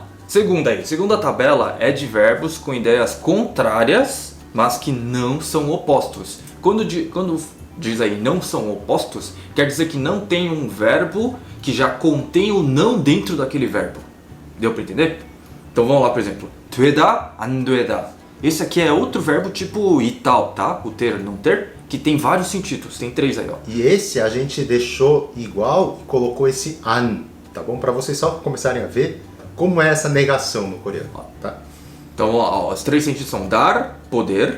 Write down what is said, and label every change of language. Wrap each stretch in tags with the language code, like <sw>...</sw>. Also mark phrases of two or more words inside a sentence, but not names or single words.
<pt>Segunda tabela é de verbos com ideias contrárias, mas que não são opostos. Quando diz aí não são opostos, quer dizer que não tem um verbo que já contém o não dentro daquele verbo. Deu pra entender? Então vamos lá, por exemplo.</pt> <ko>되다, 안 되다.</ko> <pt>Esse aqui é outro verbo tipo e tal, tá? O ter, não ter, que tem vários sentidos. Tem 3 aí, ó. E esse a gente deixou igual e colocou esse an, tá bom? Para vocês só começarem a ver como é essa negação no coreano, tá? Então, ó, os 3 sentidos são dar, poder.</pt>